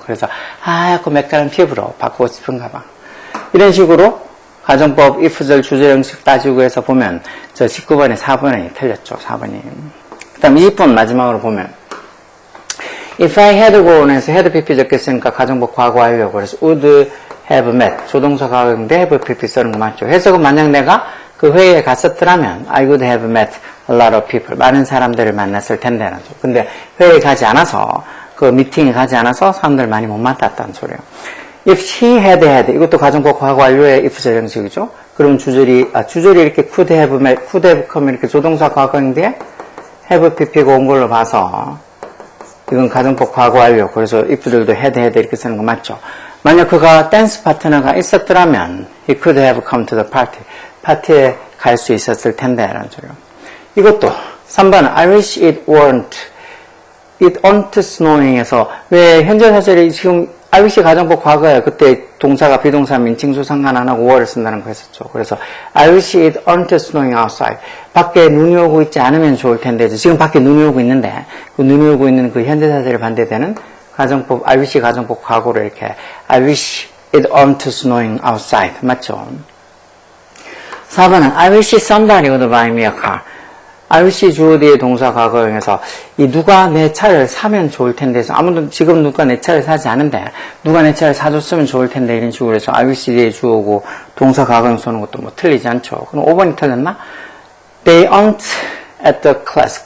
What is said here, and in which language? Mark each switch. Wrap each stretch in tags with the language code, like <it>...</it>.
<ko>그래서 하얗고 매끈한 피부로 바꾸고 싶은가 봐. 이런 식으로 가정법 if절 주절 형식 따지고 해서 보면 저 19번에 4번이 틀렸죠. 4번이. 그 다음 20번 마지막으로 보면</ko> <en>if I had gone</en> <ko>해서 had pp 적겠으니까 가정법 과거 하려고 그래서</ko> <en>would have met</en> <ko>조동사 과거인데 have pp 쓰는 거 맞죠. 해석은 만약 내가 그 회의에 갔었더라면</ko> <en>I would have met a lot of people.</en> <ko>많은 사람들을 만났을 텐데. 근데 회의에 가지 않아서 그 미팅에 가지 않아서 사람들 많이 못 만났다는 소리예요.</ko> <en>If she had had</en> <ko>이것도 가정법 과거 완료의 if절 형식이죠. 그럼 주절이 이렇게</ko> <en>could have met, could have come</en> <ko>이렇게 조동사 과거인데 have pp가 온 걸로 봐서 이건 가정법 과거 완료. 그래서 if절도 had 이렇게 쓰는 거 맞죠. 만약 그가 댄스 파트너가 있었더라면</ko> <en>he could have come to the party.</en> <ko>파티에 갈 수 있었을 텐데 라는 소리요. 이것도 3번은</ko> <en>I wish it weren't snowing</en> <ko>에서 왜 현재 사실이 지금 I wish 가정법 과거에 그때 동사가 비동사 민칭수 상관 안 하고 were를 쓴다는 거 했었죠.</ko> <en>그래서 I wish it weren't snowing outside.</en> <ko>밖에 눈이 오고 있지 않으면 좋을 텐데 지금 밖에 눈이 오고 있는데 그 눈이 오고 있는 그 현재 사실에 반대되는 가정법 I wish 가정법 과거로 이렇게</ko> <en>I wish it weren't snowing outside</en> <ko>맞죠? 4번은</ko> <en>I wish somebody would buy me a car.</en> <ko>I wish 주어 뒤에 동사 과거형에서 이 누가 내 차를 사면 좋을 텐데 해서 아무도 지금 누가 내 차를 사지 않은데 누가 내 차를 사줬으면 좋을 텐데 이런 식으로 해서 I wish 뒤에 주어고 동사 과거형 쓰는 것도 뭐 틀리지 않죠. 그럼 5번이 틀렸나?</ko> <en>They aren't at the class.</en>